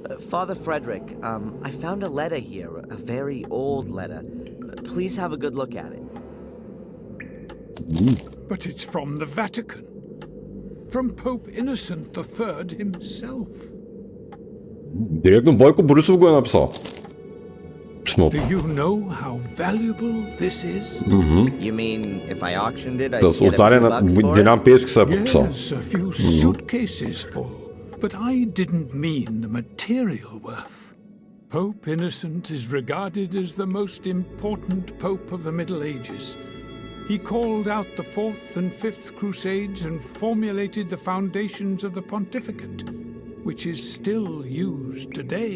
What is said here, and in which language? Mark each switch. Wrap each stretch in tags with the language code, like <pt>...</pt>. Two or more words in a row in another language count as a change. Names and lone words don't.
<en>Father Frederick, I found a letter here, a very old letter. Please have a good look at it. But it's from the Vatican. From Pope Innocent III himself.</en> <bg>Директно Бойко Борисов го е написал. Писмото.</bg> <en>Do you know how valuable this is? You mean if I auctioned it, I'd</en> <bg>С</bg> <en>get</en> <bg>от</bg> <en>a</en> <bg>царя</bg> <en>few</en> <bg>на</bg> <en>bucks for it?</en> <bg>Делян Пеевски се е подписал.</bg> <en>Yes, a few suitcases full. But I didn't mean the material worth. Pope Innocent is regarded as the most important pope of the Middle Ages. He called out the Fourth and Fifth Crusades and formulated the foundations of the pontificate, which is still used today.</en>